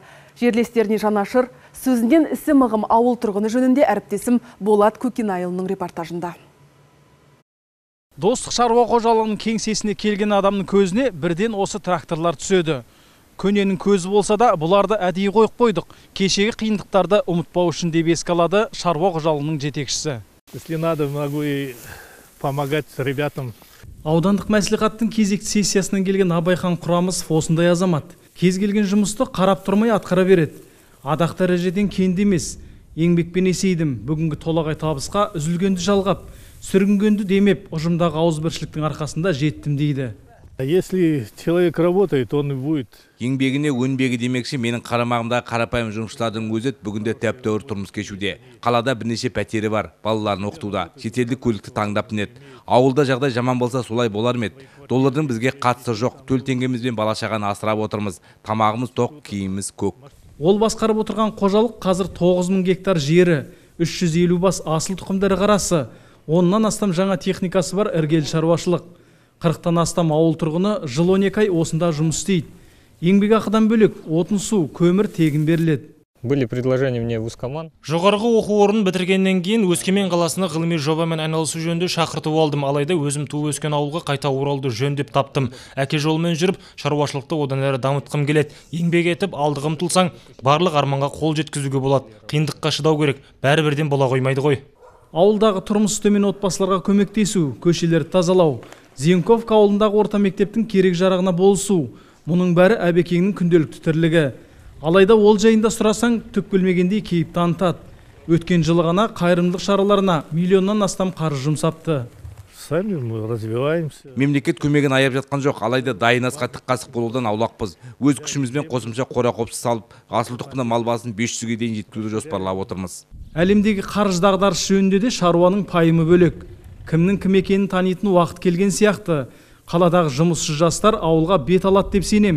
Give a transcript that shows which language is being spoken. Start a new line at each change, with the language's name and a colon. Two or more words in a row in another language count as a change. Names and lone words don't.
Kazakh: Жерлестеріне жанашыр, сөзінен ісі мығым ауыл тұрғыны жөнінде әріптесім Болат Көкенайұлының репортажында. Достық шаруа қожалығының кеңсесіне келген адамның көзіне бірден осы тракторлар түседі. Көненің көзі болса да, бұларды әдейі қойып қойдық. Кешегі қиындықтарды ұмытпау үшін деп еске алады шаруа қожалығының жетекшісі.
Russian: Если надо, могу и помогать ребятам.
Kazakh: Аудандық мәслихаттың кезекті сессиясынан келген Абайхан Құрамысов осындай азамат. Кез келген жұмысты қарап тұрмай атқара береді. Адақ дәрежеден кенде емес. Еңбекпен есейдім. Бүгінгі толағай табысқа үзілгенді жалғап, сүрінгенді демеп, ұжымдағы ауызбіршіліктің арқасында жеттім дейді.
Russian: Если человек работает, он и будет.
Kazakh: Еңбегіне өнбегі демекші менің қарамағымдағы қарапайым жұмысшылардың өзі бүгінде тәп-тәуір тұрмыс кешуде. Қалада бірнеше пәтері бар, балаларын оқытуда, шетелдік көлікті таңдап мінеді. Ауылда жағдай жаман болса солай болар ма еді? Доллардың бізге қатысы жоқ, төл теңгемізбен бала-шағаны асырап отырмыз. Тамағымыз тоқ, киіміміз көк. Ол басқарып отырған қожалық қазір 9000 гектар жері, 350 бас асыл тұқымдары қарасы, 10-нан астам жаңа техникасы бар іргелі шаруашылық. 40-тан астам ауыл тұрғыны жыл 12 ай осында жұмыс істейді. Еңбек ақыдан бөлек отын су, көмір тегін беріледі.
Russian: Были предложения мне в Ускоман.
Kazakh: Жоғарғы оқу орнын бітіргеннен кейін Өскемен қаласына ғылыми жобамен айналысу жөнінде шақыртып алдым. Алайда өзім туып өскен ауылға қайта оралуды жөн деп таптым. Әке жолымен жүріп, шаруашылықты одан әрі дамытқым келеді. Еңбек етіп, алдыға ұмтылсаң, барлық арманға қол жеткізуге болады. Қиындыққа шыдау керек. Бәрі-бірден бола қоймайды ғой. Ауылдағы тұрмысы төмен отбасыларға көмектесу, көшелерді тазалау, Зенковка ауылындағы орта мектептің керек жарағына болысу. Мұның бәрі әбекеңнің күнделікті тірлігі. Алайда ол жайында сұрасаң, түк білмегендей кейіп танытады. Өткен жылы ғана қайырымдылық шараларына миллионнан астам қаржы жұмсапты.
Russian: Сами мы развиваемся.
Kazakh: Мемлекет көмегін аяп жатқан жоқ, алайда дайын асқа тік қасық болудан аулақпыз. Өз күшімізбен қосымша қора-қопсы салып, асыл тұқымды мал басын 500-ге дейін жеткізуді жоспарлап отырмыз. Әлемдегі қаржы дағдарыс жөнінде де шаруаның пайымы бөлек. Кімнің кім екенін танитын уақыт келген сияқты. Қаладағы жұмысшы жастар ауылға бет алады деп сенем.